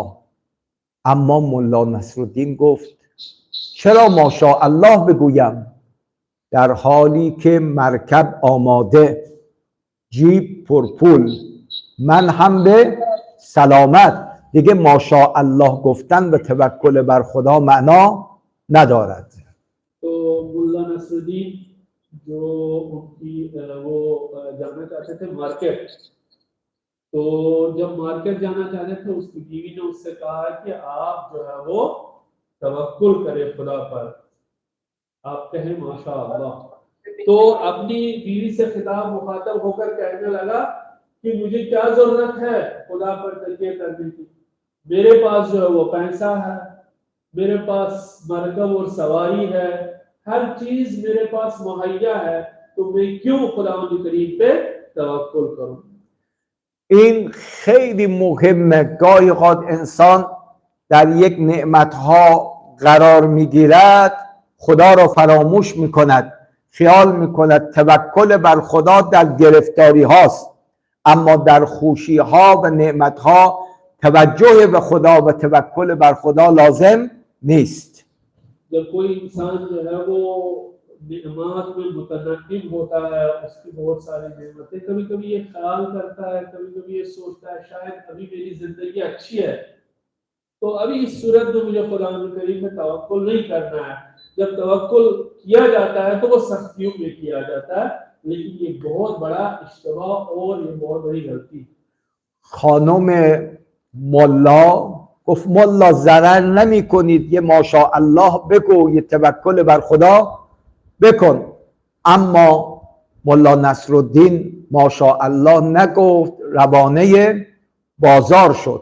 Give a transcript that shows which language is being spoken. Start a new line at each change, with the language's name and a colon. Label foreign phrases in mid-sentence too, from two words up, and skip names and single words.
Persian: اما ملا نصرالدین گفت چرا ماشاءالله بگویم در حالی که مرکب آماده، جیب پرپول، من هم به سلامت. دیگه ماشاءالله گفتن به توکل بر خدا معنا ندارد.
Urdu: تو ملا نصرالدین جو ان کی وہ جانا چاہتے تھے مارکیٹ، تو جب مارکیٹ جانا چاہتے تھے اس کی بیوی نے اس سے کہا کہ آپ جو ہے وہ توکل کریں خدا پر، آپ کہیں ماشاءاللہ. تو اپنی بیوی سے خطاب مخاطب ہو کر کہنے لگا کہ مجھے کیا ضرورت ہے خدا پر تکیہ کرنے کی، میرے پاس جو ہے وہ پیسہ ہے، میرے پاس مرکب اور سواری ہے، ہر چیز میرے پاس مہیا ہے، تو میں کیوں خداوند کریم پہ توکل کروں.
Persian: این خیلی مهمه. گاهی اوقات انسان در یک نعمتها قرار میگیرد خدا را فراموش میکند، خیال میکند توکل بر خدا در گرفتاری هاست، اما در خوشی ها و نعمت ها توجه به خدا و توکل بر خدا لازم نیست.
Urdu: جب کوئی انسان جو ہے وہ نعمت میں متنعم ہوتا ہے، اس کی بہت ساری نعمتیں، کبھی کبھی یہ خیال کرتا ہے، کبھی کبھی یہ سوچتا ہے شاید ابھی میری زندگی اچھی ہے تو ابھی اس صورت میں مجھے خدا کریم پہ توکل نہیں کرنا ہے. جب توکل کیا جاتا ہے تو وہ سختیوں میں کیا جاتا ہے، لیکن یہ بہت بڑا اشتباہ اور یہ بہت بڑی غلطی.
Persian: خانم ملا گفت ملا ضرر نمی کنید، یه ماشاءالله بگو، یه توکل بر خدا بکن. اما ملا نصرالدین ماشاءالله نگفت، روانه بازار شد.